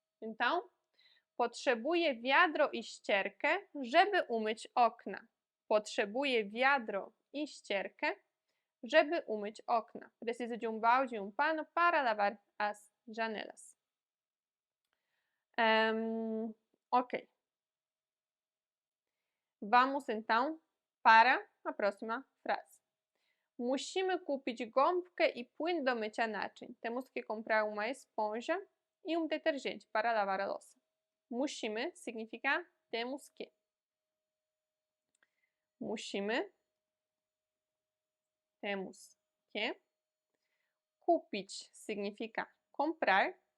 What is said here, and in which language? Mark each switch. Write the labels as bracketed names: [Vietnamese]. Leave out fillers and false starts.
[Polish] Então, potrzebuję wiadro i ścierkę, żeby umyć okna. Potrzebuję wiadro i ścierkę, żeby umyć okna. [Portuguese] Preciso de balde e pano para lavar as janelas. Ok. Vamos então para a próxima frase. [Polish] Musimy kupić gąbkę i płyn do mycia naczyń. [Portuguese] Temos que comprar uma esponja e detergente para lavar a louça. Musimy significa temos que. Musimy, temos que. Kupić significa comprar.